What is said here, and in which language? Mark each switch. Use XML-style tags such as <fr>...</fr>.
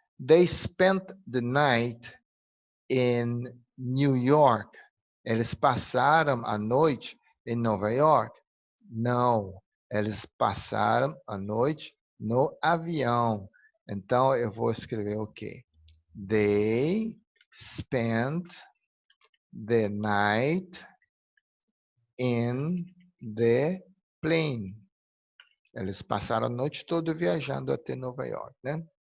<en>They spent the night in New York.</en> <pt>Eles passaram a noite em Nova York? Não. Eles passaram a noite no avião. Então, eu vou escrever o quê?</pt> <en>They spent the night in the plane.</en> <pt>Eles passaram a noite toda viajando até Nova York, né?</pt>